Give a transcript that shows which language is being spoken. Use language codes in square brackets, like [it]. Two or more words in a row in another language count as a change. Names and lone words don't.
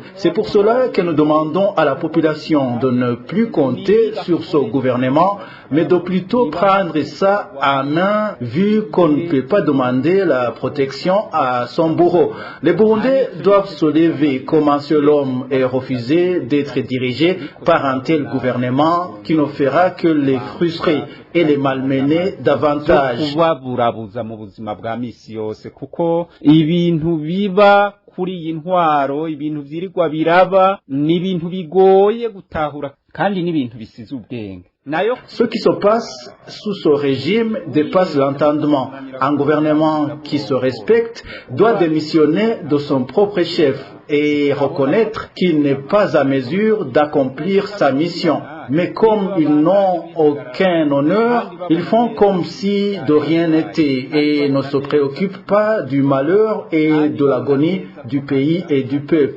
[fr] C'est pour cela que nous demandons à la population de ne plus compter sur ce gouvernement, mais de plutôt prendre ça en main, vu qu'on ne peut pas demander la protection à son bourreau. Les Burundais doivent se lever comme un seul homme et refuser d'être dirigés par un tel gouvernement qui ne fera que les frustrer et les malmener davantage. [rn] Kubaburabuza mu buzima bwa misi yose kuko ibintu biba kuri iyi ntwaro, ibintu vyirirwa biraba ni ibintu bigoye gutahura kandi ni ibintu bisize ubwenge. [fr] Ce qui se passe sous ce régime dépasse l'entendement. Un gouvernement qui se respecte doit démissionner de son propre chef et reconnaître qu'il n'est pas à mesure d'accomplir sa mission. Mais comme ils n'ont aucun honneur, ils font comme si de rien n'était et ne se préoccupent pas du malheur et de l'agonie du pays et du peuple.